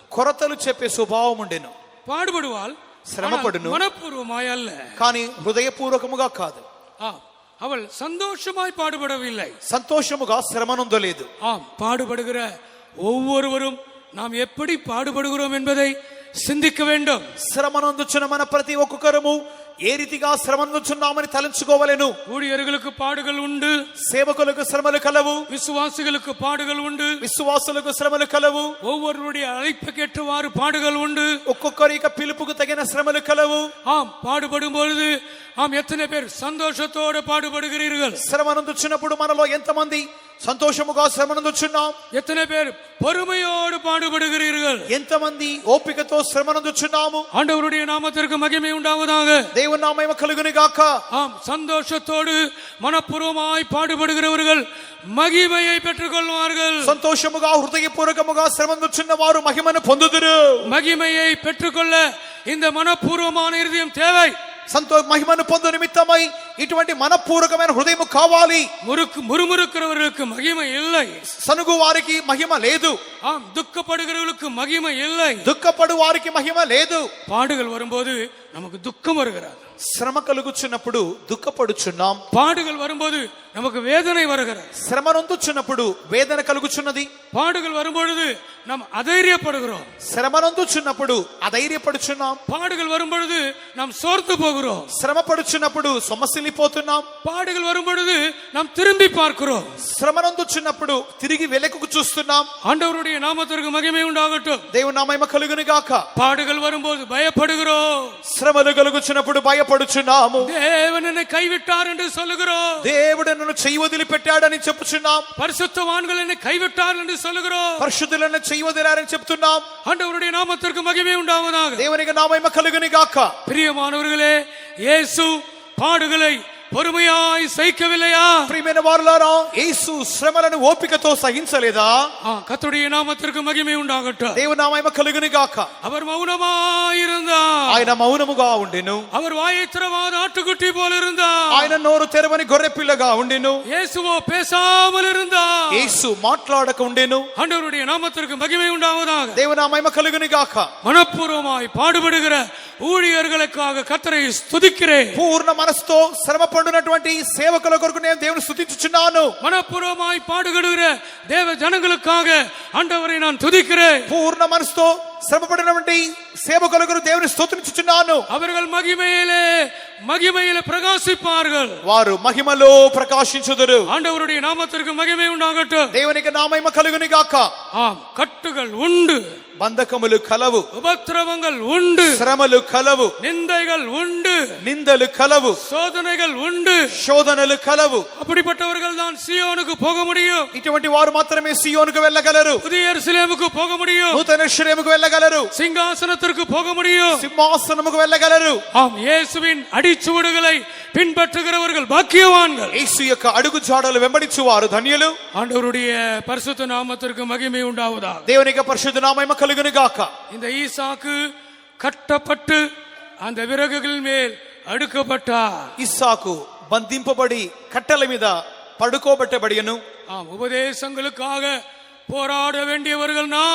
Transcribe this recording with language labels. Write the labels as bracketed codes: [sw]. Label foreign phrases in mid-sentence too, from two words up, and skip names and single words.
[te] కొరతలు చెప్పే స్వభావం ఉండెను. [ta] பாடுபடுவாள், [te] శ్రమపడును, [ta] மனப்பூர்வமாய் அல்ல. [te] కానీ హృదయపూర్వకముగా కాదు. [ta] அவள் சந்தோஷமாய் பாடுபடவில்லை, [te] సంతోషముగా శ్రమనొందలేదు. [ta] பாடுபடுகிற ஒவ்வொருவரும் நாம் எப்படி பாடுபடுகிறோம் என்பதை சிந்திக்க வேண்டும். [te] శ్రమనొందుచున్న మన ప్రతి ఒక్కొక్కరము ఏ రీతిగా శ్రమనుచున్నామని తలంచుకోవలెను. [ta] ஊழியர்களுக்கு பாடுகள் உண்டு, [te] సేవకులకు శ్రమలు కలవు, [ta] விசுவாசிகளுக்கு பாடுகள் உண்டு, [te] విశ్వాసులకు శ్రమలు కలవు, [ta] ஒவ்வொருவருடைய அழைப்புக்கேற்றவாறு பாடுகள் உண்டு. [te] ఒక్కొక్కరి యొక్క పిలుపుకు తగిన శ్రమలు కలవు. [ta] ஆம், பாடுபடும் பொழுது எத்தனை பேர் சந்தோஷத்தோடு பாடுபடுகிறீர்கள்? [te] శ్రమనందుచున్నప్పుడు మనలో ఎంతమంది సంతోషముగా శ్రమనందుచున్నాం? [ta] எத்தனை பேர் பொறுமையோடு பாடுபடுகிறீர்கள்? [te] ఎంతమంది ఓపికతో శ్రమనందుచున్నాము? [ta] ஆண்டவருடைய நாமத்திற்கு மகிமை உண்டாவதாக. [te] దేవుని నామము కలుగును గాక. [ta] ஆம், சந்தோஷத்தோடு மனப்பூர்வமாய் பாடுபடுகிறவர்கள் மகிமையை பெற்றுக் கொள்வார்கள். [te] సంతోషముగా హృదయపూర్వకముగా శ్రమనందుచున్న వారు మహిమను పొందుదురు. [ta] மகிமையை பெற்றுக்கொள்ள இந்த மனப்பூர்வமான இருதயம் தேவை. [te] మహిమను పొందు నిమిత్తమై ఇటువంటి మనపూర్వకమైన హృదయము కావాలి. [ta] முறுமுறுக்கிறவர்களுக்கு மகிமை இல்லை, [te] సనుగు వారికి మహిమ లేదు. [ta] ஆம், துக்கப்படுகிறவர்களுக்கு மகிமை இல்லை, [te] దుఃఖపడు వారికి మహిమ లేదు. [ta] பாடுகள் வரும்போது நமக்கு துக்கம் வருகிறது, [te] శ్రమ కలుగుచున్నప్పుడు దుఃఖపడుచున్నాం. [ta] பாடுகள் வரும்போது நமக்கு வேதனை வருகிறது, [te] శ్రమ నొందుచున్నప్పుడు వేదన కలుగుచున్నది. [ta] பாடுகள் வரும்பொழுது நாம் அதைரியப்படுகிறோம், [te] శ్రమ నొందుచున్నప్పుడు అధైర్యపడుచున్నాం. [ta] பாடுகள் வரும்பொழுது நாம் சோர்ந்து போகிறோம், [te] శ్రమ పడుచున్నప్పుడు సొమ్మసిల్లిపోతున్నాం. [ta] பாடுகள் வரும்பொழுது நாம் திரும்பி பார்க்கிறோம், [te] శ్రమ నొందుచున్నప్పుడు తిరిగి వెనకకు చూస్తున్నాం. [ta] ஆண்டவருடைய நாமத்திற்கு மகிமை உண்டாகட்டும். [te] దేవుని నామము కలుగును గాక. [ta] பாடுகள் வரும்போது பயப்படுகிறோம், [te] శ్రమలు కలుగుచున్నప్పుడు భయపడుచున్నాము. [ta] தேவன் என்னை கைவிட்டார் என்று சொல்லுகிறோம், [te] దేవుడు నన్ను చెయ్యి వదిలిపెట్టాడని చెప్పుచున్నాం. [ta] பரிசுத்தவான்கள் என்னை கைவிட்டார் என்று சொல்லுகிறோம், [te] పరిశుద్ధులను చెయ్యి వదిలారని చెప్తున్నాం. [ta] ஆண்டவருடைய நாமத்திற்கு மகிமை உண்டாவதாக. [te] దేవునికి నామము కలుగును గాక. [ta] பிரியமானவர்களே, இயேசு பாடுகளை பொறுமையாய் சகிக்கவில்லையா? [te] ప్రియమైన వారులారా, యేసు శ్రమలను ఓపికతో సహించలేదా? [ta] கர்த்தருடைய நாமத்திற்கு மகிமை உண்டாகட்டும். [te] దేవుని నామము కలుగును గాక. [ta] அவர் மௌனமாயிருந்தார், [te] ఆయన మౌనముగా ఉండెను. [ta] அவர் வாயை திறவாத ஆட்டுக்குட்டி போல இருந்தார், [te] ఆయన నోరు తెరవని గొర్రె పిల్లగా ఉండెను. [ta] இயேசுவோ பேசாமல் இருந்தார். [te] యేసు మాట్లాడక ఉండెను. [ta] ஆண்டவருடைய நாமத்திற்கு மகிமை உண்டாவதாக. [te] దేవుని నామము కలుగును గాక. [ta] மனப்பூர்வமாய் பாடுபடுகிற ஊழியர்களுக்காக கர்த்தரை ஸ்துதிக்கிறேன். [te] పూర్ణ మనసుతో శ్రమ పడునటువంటి సేవకుల కొరకు నేను దేవుని స్తుతించుచున్నాను. [ta] மனப்பூர்வமாய் பாடுபடுகிற தேவ ஜனங்களுக்காக ஆண்டவரை நான் துதிக்கிறேன். [te] పూర్ణ మనసుతో శ్రమ పడినటువంటి సేవకుల కొరకు దేవుని స్తుతించుచున్నాను. [ta] அவர்கள் மகிமையிலே பிரகாசிப்பார்கள், [te] వారు మహిమలో ప్రకాశించుదురు. [ta] ஆண்டவருடைய நாமத்திற்கு மகிமை உண்டாகட்டும். [te] దేవునికి నామము కలుగును గాక. [ta] ஆம், கட்டுகள் உண்டு, [te] బంధకములు కలవు, [ta] உபத்திரவங்கள் உண்டு, [te] శ్రమలు కలవు, [ta] நிந்தைகள் உண்டு, [te] నిందలు కలవు, [ta] சோதனைகள் உண்டு. [te] శోధనలు కలవు. [ta] அப்படிப்பட்டவர்கள் தான் சீயோனுக்கு போக முடியும், [te] ఇటువంటి వారు మాత్రమే సియోనుకు వెళ్ళగలరు. [ta] புதிய எருசலேமுக்கு போக முடியும், [te] నూతన యెరూషలేముకు వెళ్ళగలరు. [ta] சிங்காசனத்திற்கு போக முடியும். [te] సింహాసనముకు వెళ్ళగలరు. [ta] ஆம், இயேசுவின் அடிச்சுவடுகளை பின்பற்றுகிறவர்கள் பாக்கியவான்கள். [te] యేసు యొక్క అడుగు జాడలు వెంబడించువారు ధన్యులు. [ta] ஆண்டவருடைய பரிசுத்த நாமத்திற்கு மகிமை உண்டாவதாக. [te] దేవుని యొక్క పరిశుద్ధ నామము కలుగును గాక. [ta] இந்த ஈசாக்கு கட்டப்பட்டு அந்த விறகுகள் மேல் அடுக்கப்பட்டார். [te] ఇస్సాకు బంధింపబడి కట్టెల మీద పడుకోబెట్టబడియను. [ta] ஆம், உபதேசங்களுக்காக போராட வேண்டியவர்கள் நாம்.